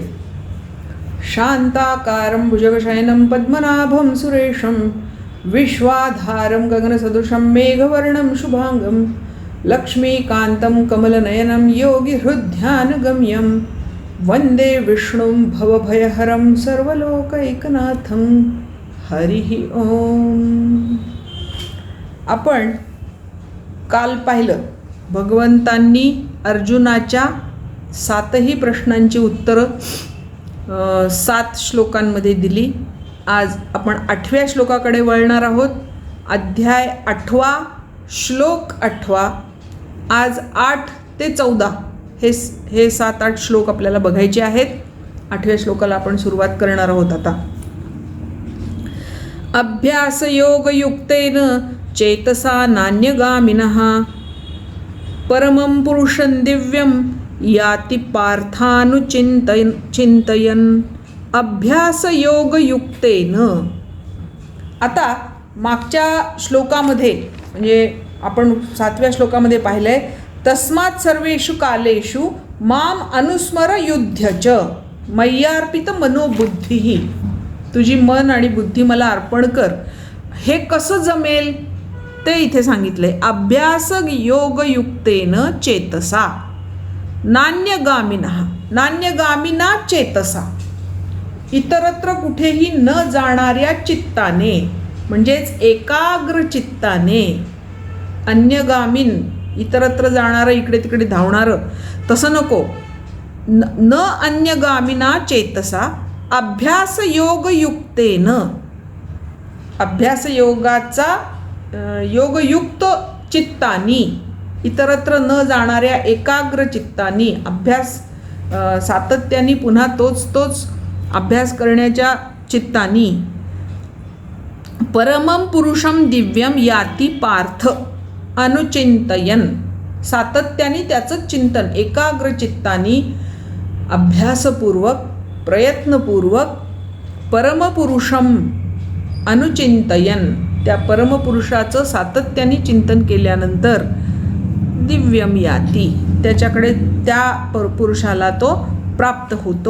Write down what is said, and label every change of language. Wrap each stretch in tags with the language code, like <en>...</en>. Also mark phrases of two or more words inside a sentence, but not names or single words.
<sa>शांताकारं भुजगशयनं पद्मनाभं सुरेशं विश्वाधारं गगनसदृशं मेघवर्णं शुभांगं लक्ष्मीकान्तं कमलनयनं योगिहृद्ध्यानगम्यं वन्दे विष्णुं भवभयहरं सर्वलोकैकनाथं. हरिः ओम.</sa> <mr>आपण काल पाहिलं भगवंतांनी अर्जुनाच्या 7ही प्रश्नांची उत्तरं 7 श्लोकांमध्ये दिली. आज आपण 8व्या श्लोकाकडे वळणार आहोत. अध्याय 8वा, श्लोक 8वा. आज 8 ते 14 हे 7-8 श्लोक आपल्याला बघायचे आहेत. 8व्या श्लोकाला आपण सुरुवात करणार आहोत आता.</mr> <sa>अभ्यासयोगयुक्तेन चेतसा नान्यगामिनः परमं पुरुषं दिव्यं याति पार्थानुचिंतयन्. अभ्यासयोगयुक्तेन.</sa> <mr>आता मागच्या श्लोकामध्ये म्हणजे आपण 7व्या श्लोकामध्ये पाहिलंय,</mr> <sa>तस्मात् सर्वेषु कालेषु माम अनुस्मर युध्यच मय्यार्पित मनोबुद्धी.</sa> <mr>तुझी मन आणि बुद्धी मला अर्पण कर. हे कसं जमेल ते इथे सांगितलंय.</mr> <sa>अभ्यास योगयुक्तेन चेतसा नान्यगामिना चेतसा.</sa> <mr>इतरत्र कुठेही न जाणाऱ्या चित्ताने, म्हणजेच एकाग्र चित्ताने. अन्यगामीन इतरत्र जाणारं, इकडे तिकडे धावणारं तसं नको.</mr> <sa>न अन्यगामिना चेतसा अभ्यासयोगयुक्तेन.</sa> <mr>अभ्यासयोगाचा योगयुक्त चित्तानी, इतरत्र न जाणाऱ्या एकाग्र चित्तानी, अभ्यास सातत्याने पुन्हा तोच अभ्यास करण्याच्या चित्तानी.</mr> <sa>परमं पुरुषं दिव्यं याति पार्थ अनुचिंतयन्.</sa> <mr>सातत्याने त्याचं चिंतन एकाग्र चित्तानी, अभ्यासपूर्वक, प्रयत्नपूर्वक</mr> <sa>परमपुरुषं अनुचिंतयन्.</sa> <mr>त्या परमपुरुषाचं सातत्याने चिंतन केल्यानंतर</mr> <sa>दिव्यम याती,</sa> <mr>त्याच्याकडे त्या पुरुषाला तो प्राप्त होतो.</mr>